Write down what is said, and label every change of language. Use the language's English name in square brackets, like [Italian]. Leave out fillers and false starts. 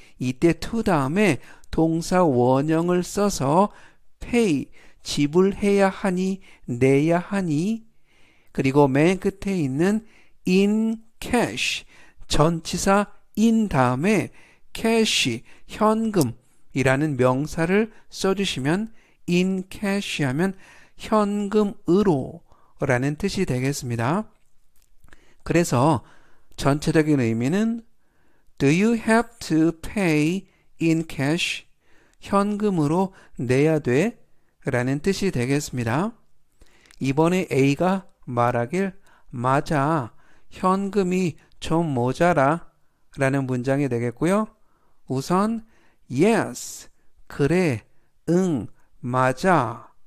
[Korean] 이때 to 다음에 동사 원형을 써서 pay 지불해야 하니 내야 하니 그리고 맨 끝에 있는 [English] in cash. [Korean] 전치사 in 다음에 cash, 현금이라는 명사를 써주시면 [English] in cash [Korean] 하면 현금으로 라는 뜻이 되겠습니다. 그래서 전체적인 의미는 [English] Do you have to pay in cash? [Korean] 현금으로 내야 돼? 라는 뜻이 되겠습니다. 이번에 A가 말하길 맞아, 현금이 좀 모자라 라는 문장이 되겠고요. 우선 Yes, 그래, 응, 맞아.